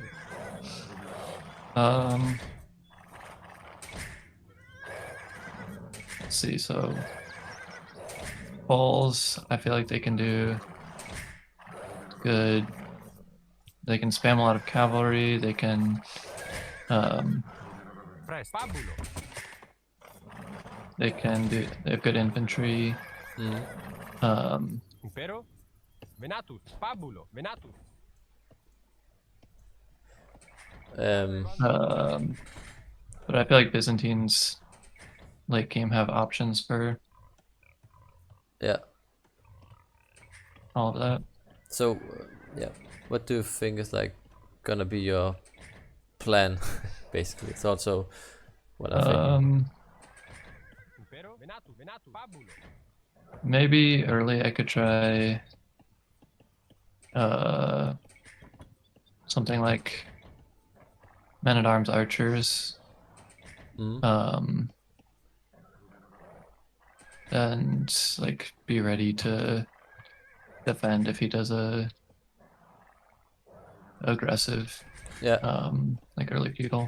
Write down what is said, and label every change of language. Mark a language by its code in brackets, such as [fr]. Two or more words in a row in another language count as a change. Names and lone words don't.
[en] Let's see, so Pauls, I feel like they can do good. They can spam a lot of cavalry, they can Press. Pabulo. they have good infantry. Impero. Venatus. Pabulo. Venatus. But I feel like Byzantines late game have options for Yeah. all of that. So yeah, what do you think is like gonna be your plan? Basically, it's also what I think. Impero. Venatus. Venatus. Pabulo. Maybe early I could try something like men-at-arms archers. And like be ready to defend if he does a aggressive like early feudal.